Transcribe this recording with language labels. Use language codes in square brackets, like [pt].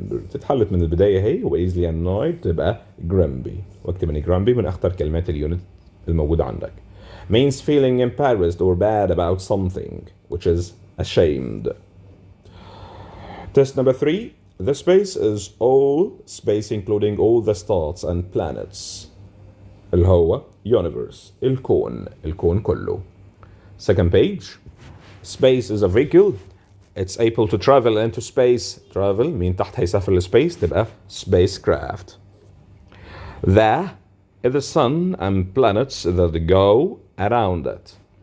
[ar] تتحلت من البداية هي، و [en] easily annoyed [ar] تبقى grumpy. واكتب ان grumpy من أخطر كلمات اليونت الموجودة عندك. [en] Means feeling embarrassed or bad about something, which is ashamed. Test number 3. The space is all space including all the stars and planets. [ar] اللي هو universe، الكون كله. [en] Second page. Space is a vehicle. It's able to travel into space. [ar] Travel مين تحت هيسافر لسبيس تبقى spacecraft. [en] The sun and planets that go around it.